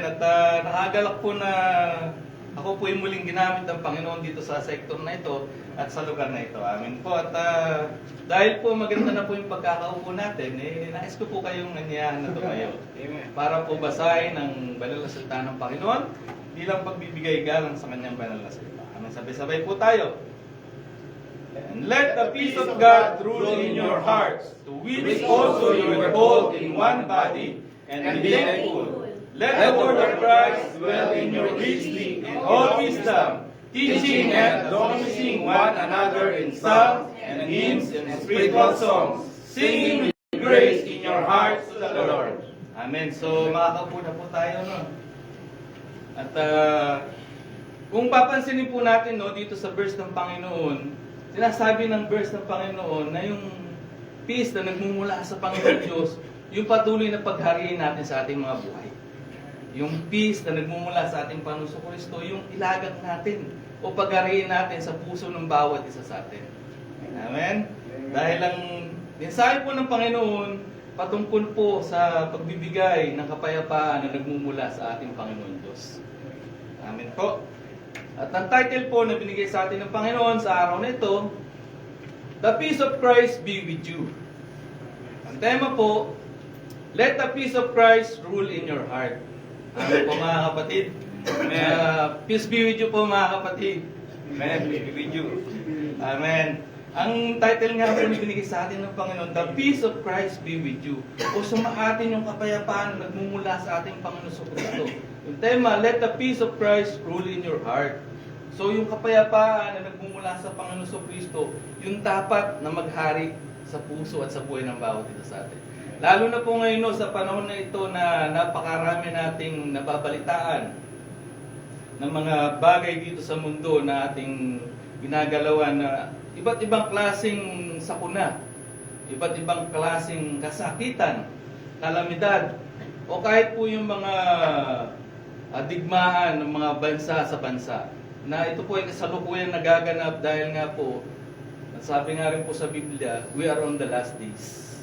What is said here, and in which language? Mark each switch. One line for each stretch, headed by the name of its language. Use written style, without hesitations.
Filipino: At nakagalak po na ako po yung muling ginamit ng Panginoon dito sa sektor na ito at sa lugar na ito. Amen po. At dahil po maganda na po yung pagkakaupo natin, nais ko po kayong nanyayahan na tumayo. Amen. Para po basahin ang banal na salita ng Panginoon bilang pagbibigay galang sa kanyang banal na salita. Amen. Sabay-sabay po tayo.
English: And let the peace of God rule in your hearts, to which also you were called in one body, and be thankful. Let the word of Christ dwell in you richly in all wisdom, teaching and admonishing one another in psalms and hymns and spiritual songs, singing with grace in your hearts to the Lord.
Filipino: Amen. So makakaupo na po tayo, no? At kung papansinin po natin, no, dito sa verse ng Panginoon, sinasabi ng verse ng Panginoon na yung peace na nagmumula sa Panginoon Diyos, yung patuloy na paghariin natin sa ating mga buhay. Yung peace na nagmumula sa ating Panginoon Kristo, yung ilagang natin o paghariin natin sa puso ng bawat isa sa atin. Amen? Dahil ang mensahe po ng Panginoon patungkol po sa pagbibigay ng kapayapaan na nagmumula sa ating Panginoon Diyos. Amen po. At ang title po na binigay sa atin ng Panginoon sa araw na ito,
English: The Peace of Christ be with you. Ang tema po, Let the peace of Christ rule in your heart.
Filipino: Amen po mga kapatid.
English: Peace be with you
Filipino: po mga kapatid.
English: Amen. Be with you.
Filipino: Amen. Ang title nga po na binigay sa atin ng Panginoon,
English: The Peace of Christ be with you.
Filipino: O sumaatin yung kapayapaan na nagmumula sa ating Panginoon sa Kristo.
English: Yung tema, Let the peace of Christ rule in your heart.
Filipino: So yung kapayapaan na nagmumula sa Panginoon sa Kristo, yung dapat na maghari sa puso at sa buhay ng bawat isa sa atin. Lalo na po ngayon, no, sa panahon na ito na napakarami nating nababalitaan ng mga bagay dito sa mundo na ating ginagalawan na iba't ibang klaseng sakuna, iba't ibang klaseng kasakitan, kalamidad, o kahit po yung mga digmaan ng mga bansa sa bansa, na ito po ay kasalukuyan nagaganap dahil nga po, sabi nga rin po sa Biblia,
English: we are on the last days.